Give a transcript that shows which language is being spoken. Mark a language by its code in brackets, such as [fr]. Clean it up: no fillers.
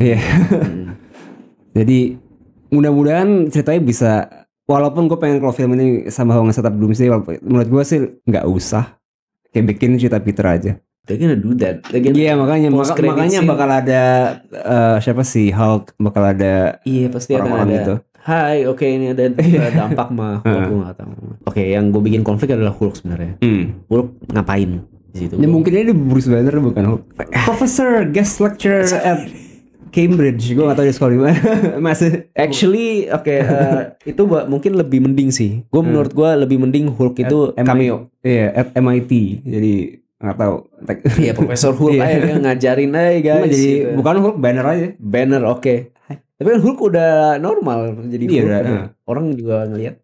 [id] Iya. Jadi mudah-mudahan ceritanya bisa, walaupun gue pengen kalau film ini sama nge-setup Doomsday, menurut gue sih nggak usah, kayak bikin cerita Peter aja. [en] They're gonna do that. [id] Iya, makanya bakal ada siapa sih, Hulk, bakal ada. Iya, pasti akan ada gitu. Hai, oke, ini ada dampak mah. Gue nggak tahu. Oke, yang gue bikin konflik adalah Hulk sebenarnya. Hulk ngapain di situ? Ya mungkin ini Bruce Banner bukan Hulk. [en] Professor guest lecturer at Cambridge. [id] Gue nggak tahu di sekolah mana. Masih. [en] Actually, [id] itu mungkin lebih mending sih. Gue menurut gue lebih mending Hulk itu cameo. Iya, at MIT. Jadi nggak tahu. Iya, Profesor Hulk aja dia ngajarin aja guys. Jadi gitu. Bukan Hulk, Banner aja. Banner oke. Tapi kan Hulk udah normal jadi Hulk. Orang juga ngelihat.